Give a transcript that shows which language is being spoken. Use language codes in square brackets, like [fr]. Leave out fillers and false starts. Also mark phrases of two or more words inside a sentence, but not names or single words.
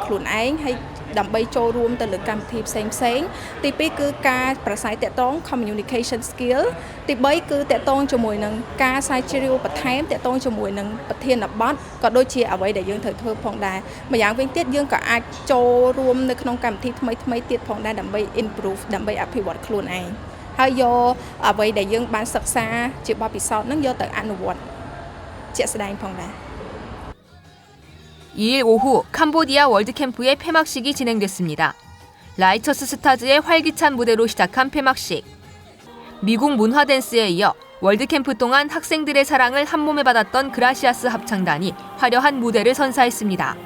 [km] ខ្លួនឯងហើយដើម្បីចូលរួមទៅលើកម្មវិធីផ្សេងៗទី2គឺការប្រស័យតកតង [en] communication skill [km] ទី3គឺតកតងជាមួយនឹងការស្រាវជ្រាវបន្ថែមតកតងជាមួយនឹងប្រធានបទក៏ដូចជាអ្វីដែលយើងត្រូវធ្វើផងដែរម្យ៉ាងវិញទៀតយើងក៏អាចចូលរួមនៅក្នុងកម្មវិធីថ្មីៗទៀតផងដែរដើម្បី improve ដើម្បីអភិវឌ្ឍខ្លួនឯង ហើយយកអ្វីដែលយើងបានសិក្សាជាបទពិសោធន៍នឹងយកទៅអនុវត្តជាក់ស្ដែងផងដែរ [ko] 2일 오후 캄보디아 월드캠프의 폐막식이 진행됐습니다. 라이처스 스타즈의 활기찬 무대로 시작한 폐막식. 미국 문화 댄스에 이어 월드캠프 동안 학생들의 사랑을 한몸에 받았던 그라시아스 합창단이 화려한 무대를 선사했습니다.